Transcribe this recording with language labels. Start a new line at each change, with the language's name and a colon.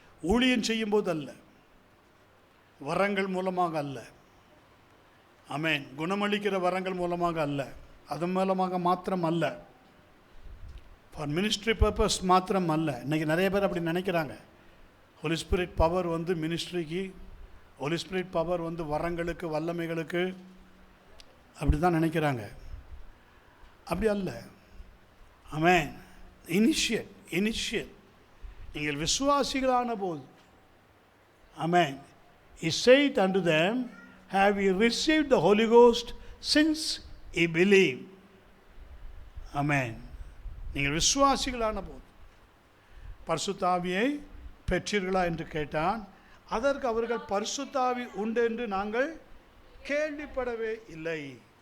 Tamil: ஊழியம் செய்யும்போது அல்ல, வரங்கள் மூலமாக அல்ல, ஆமென், குணமளிக்கிற வரங்கள் மூலமாக அல்ல, அது மூலமாக மாத்திரம் அல்ல,
English: for ministry purpose
Tamil: மாத்திரம் அல்ல. இன்றைக்கி நிறைய பேர் அப்படி நினைக்கிறாங்க. ஹோலி ஸ்பிரிட் பவர் வந்து மினிஸ்ட்ரிக்கு, ஹோலி ஸ்பிரிட் பவர் வந்து வரங்களுக்கு, வல்லமைகளுக்கு, அப்படி தான் நினைக்கிறாங்க. அப்படி அல்ல. ஆமென்.
English: initial
Tamil: நீங்கள் விசுவாசிகளான போது,
English: ஆமென், he said unto them, have you received the Holy Ghost since ye believe?
Tamil: ஆமென். நீங்கள் விசுவாசிகளான போது பரிசுத்த ஆவியை பெற்றீர்களா என்று கேட்டான். அதற்கு அவர்கள் பரிசுத்த ஆவி உண்டு என்று நாங்கள் கேள்விப்படவே இல்லை.